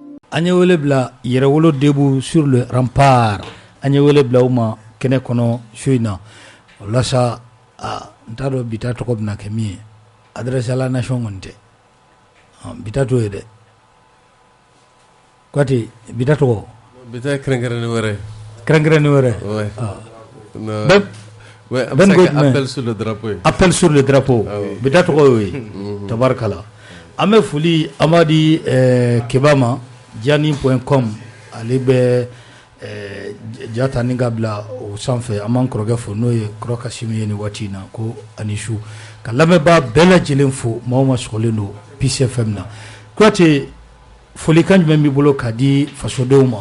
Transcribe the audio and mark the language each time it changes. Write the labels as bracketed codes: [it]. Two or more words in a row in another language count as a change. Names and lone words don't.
[bm] an ye wele bila yɛrɛwolo debu sur le rempart an ye wele bila u ma kɛnɛ kɔnɔ su in na walasa n t'a dɔn bita tɔgɔ bɛna kɛ min ye [fr] adresse à la nation [bm] kɔni tɛ bita t'o ye dɛ Kwati bita tɔgɔ bita kɛrɛnkɛrɛnnen wɛrɛ [fr] appel sur le drapeau [bm] bita tɔgɔ y'o ye tabarikala an bɛ foli an b'a di Keba ma diani.com ale bɛ jata ni ka bila o sanfɛ an b'an kɔrɔkɛ fo n'o ye kɔrɔ Kasimi ye ni waati in na ko ani su ka lamɛnbaa bɛɛ lajɛlen fo maa o maa sɔgɔlen don Peace FM na Kwati folikan jumɛn b'i bolo k'a di fasodenw ma